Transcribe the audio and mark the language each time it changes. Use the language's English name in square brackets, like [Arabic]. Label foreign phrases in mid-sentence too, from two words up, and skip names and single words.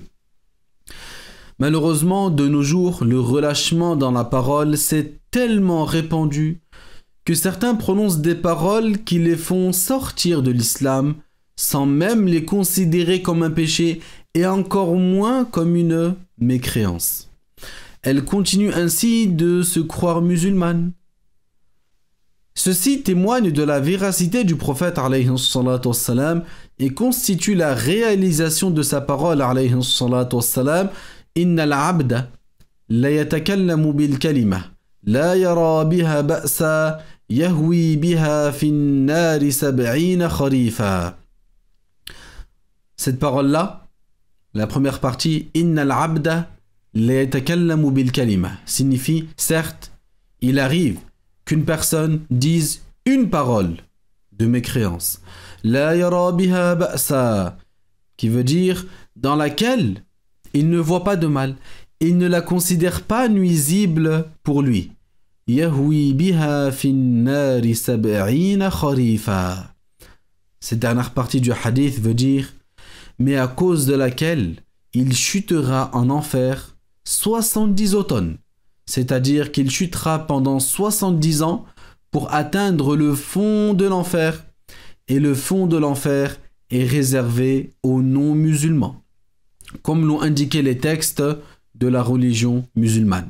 [French] Malheureusement, de nos jours, le relâchement dans la parole s'est tellement répandu que certains prononcent des paroles qui les font sortir de l'islam sans même les considérer comme un péché et encore moins comme une mécréance. Elles continuent ainsi de se croire musulmanes. Ceci témoigne de la véracité du prophète [Arabic] عليه الصلاة والسلام [French] et constitue la réalisation de sa parole [Arabic] عليه الصلاة والسلام. إن العبد ليتكلم بالكلمة لا يرى بها بأسا يهوي بها في النار سبعين خريفا. [French] Cette parole-là, la première partie, [Arabic] إن العبد ليتكلم بالكلمة, [French] signifie, certes, il arrive qu'une personne dise une parole de mécréance. [Arabic] لا يرى بها بأسا, [French] qui veut dire dans laquelle il ne voit pas de mal, il ne la considère pas nuisible pour lui. [Arabic] يهوي بها في النار سبعين خريفا. [French] Cette dernière partie du hadith veut dire mais à cause de laquelle il chutera en enfer 70 automnes, c'est-à-dire qu'il chutera pendant 70 ans pour atteindre le fond de l'enfer, et le fond de l'enfer est réservé aux non-musulmans, comme l'ont indiqué les textes de la religion musulmane.